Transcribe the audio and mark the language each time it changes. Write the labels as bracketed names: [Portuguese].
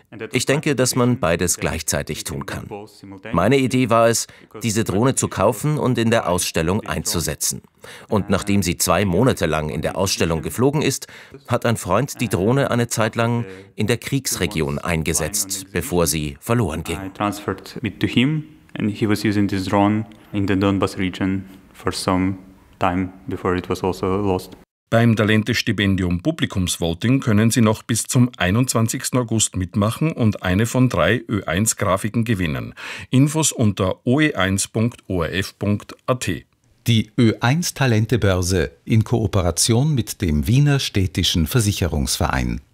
[German] Ich denke, dass man beides gleichzeitig tun kann. Meine Idee war es, diese Drohne zu kaufen und in der Ausstellung einzusetzen. Und nachdem sie 2 Monate lang in der Ausstellung geflogen ist, hat ein Freund die Drohne eine Zeit lang in der Kriegsregion eingesetzt, bevor sie verloren ging. [English] I transferred it to him and he was using this drone in the Donbas region for some time before it was also lost. [German] Beim Talente-Stipendium Publikumsvoting können Sie noch bis zum 21. August mitmachen und eine von 3 Ö1-Grafiken gewinnen. Infos unter oe1.orf.at. Die Ö1-Talente-Börse in Kooperation mit dem Wiener Städtischen Versicherungsverein.